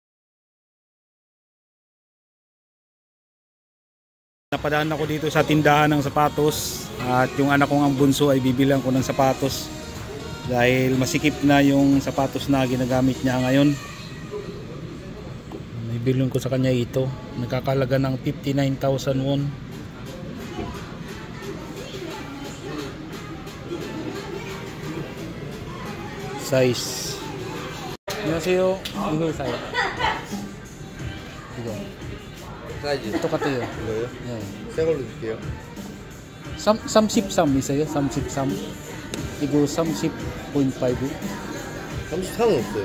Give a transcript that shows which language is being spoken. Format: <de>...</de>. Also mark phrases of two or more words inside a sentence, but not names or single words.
<tl>Napadaan ako dito sa tindahan ng sapatos at yung anak kong ang bunso ay bibilang ko ng sapatos dahil masikip na yung sapatos na ginagamit niya ngayon. Bibilin ko sa kanya ito, nagkakalaga ng 59,000 won. Size.</tl> <ko>안녕하세요. 이거 사요. 이거. 사이즈. 똑같아요. 이거요? 네. 새 걸로 줄게요. 33 있어요? 33. 이거 30.5. 33은 없어요.</ko>